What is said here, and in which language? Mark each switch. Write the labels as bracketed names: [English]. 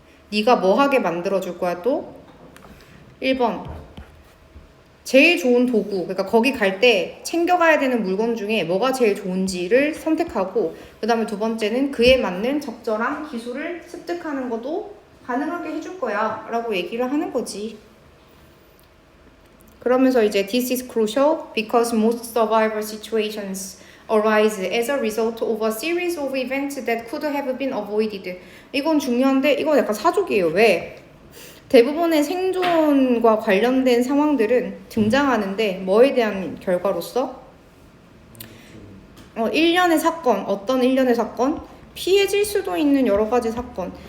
[Korean] 네가 뭐 하게 만들어줄 거야 또? 1번 제일 좋은 도구, 그러니까 거기 갈 때 챙겨가야 되는 물건 중에 뭐가 제일 좋은지를 선택하고, 그 다음에 두 번째는 그에 맞는 적절한 기술을 습득하는 것도 가능하게 해줄 거야 라고 얘기를 하는 거지. 그러면서 이제 [English] this is crucial because most survival situations arise as a result of a series of events that could have been avoided. [Korean] 이건 중요한데 이건 약간 사족이에요. 왜? 대부분의 생존과 관련된 상황들은 등장하는데 뭐에 대한 결과로서? 일련의 사건, 어떤 일련의 사건? 피해질 수도 있는 여러 가지 사건.